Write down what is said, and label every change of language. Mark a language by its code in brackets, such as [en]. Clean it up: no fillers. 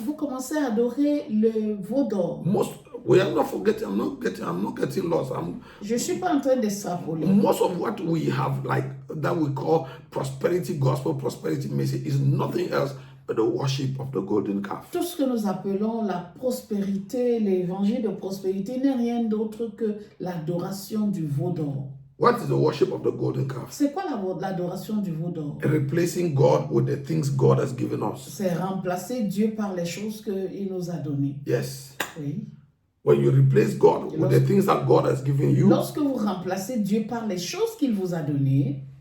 [fr] Vous commencez à adorer le veau d'or. [en] We are not forgetting. I'm not getting lost. [fr] Je suis pas en train d'extrapoler. [en] Most of what we have, like that we call prosperity gospel, prosperity message, is nothing else but the worship of the golden calf. [fr] Tout ce que nous appelons la prospérité, l'évangile de prospérité n'est rien d'autre que l'adoration du veau d'or. [en] What is the worship of the golden calf? [fr] C'est quoi l'adoration du veau d'or? [en] Replacing God with the things God has given us. [fr] C'est remplacer Dieu par les choses qu'il nous a données. [en] Yes. [fr] Oui. [en] When you replace God with the things that God has given you, [fr] lorsque vous remplacez Dieu par les choses qu'il vous a données,